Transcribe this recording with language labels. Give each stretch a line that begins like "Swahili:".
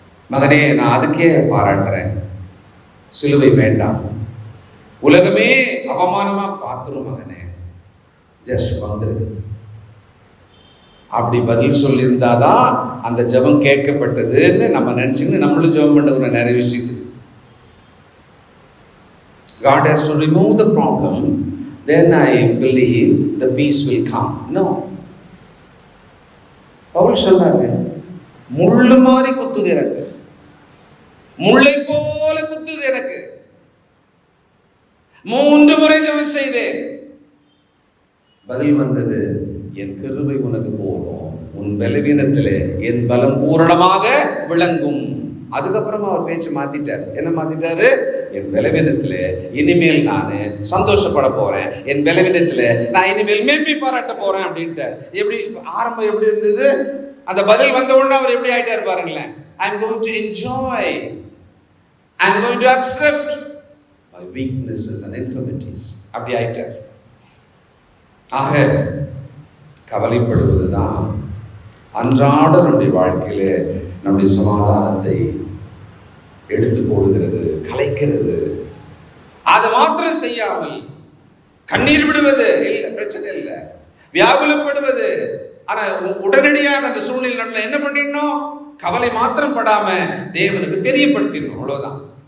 Tamil: மகனே, நான் அதுக்கே பாராட்டுறேன். சிலுவை வேண்டாம், உலகமே அவமானமா பார்த்துரும் மகனே, ஜஸ்ட் வந்துரு. அப்படி பதில் சொல்லியிருந்தாதான் அந்த ஜெபம் கேட்கப்பட்டதுன்னு நம்ம நினைச்சுன்னு நம்மளும் ஜெபம் பண்ணது நிறைய விஷயத்துக்கு.
English: God has to remove the problem, then I believe the peace will come. No.
Tamil: Pavul சொன்னாரு, முள்ளு மாதிரி குத்துது எனக்கு, முள்ளை போல குத்துது எனக்கு. 3 முறை ஜெபம் செய்தேன். பதில் வந்தது, என் கிருபை உனக்கு போதும், உன் பலவீனத்திலே என் பலம் பூரணமாக விளங்கும். அதுக்கப்புறமா அவர் பேச்சு மாத்திட்டார். என்ன மாத்திட்டாரு? என் பலவீனத்திலே இனிமேல் நான் சந்தோஷப்பட போறேன், என் பலவீனத்திலே நான் இனிமேல் மேன்மை பாராட்ட போறேன் அப்படின்ட்டு. எப்படி ஆரம்பம் எப்படி இருந்தது? அந்த பதில் வந்த உடனே அவர் எப்படி ஆயிட்டாரு பாருங்களேன்.
English: I am going to enjoy, I am going to accept my weaknesses and infirmities.
Tamil: அப்படி ஆயிட்டார். ஆக கவலைப்படுவதுதான் அன்றாட நம்முடைய வாழ்க்கையில நம்முடைய சமாதானத்தை எடுத்து போடுகிறது, கலைக்கிறது. மாத்திரம் செய்யாமல் கண்ணீர் விடுவது இல்லை, பிரச்சனை இல்லை, வியாகுலப்படுவது, ஆனா உடனடியாக அந்த சூழ்நிலை என்ன பண்ணிடணும், கவலை மாத்திரம் படாம தேவனுக்கு தெரியப்படுத்திடணும், அவ்வளவுதான்.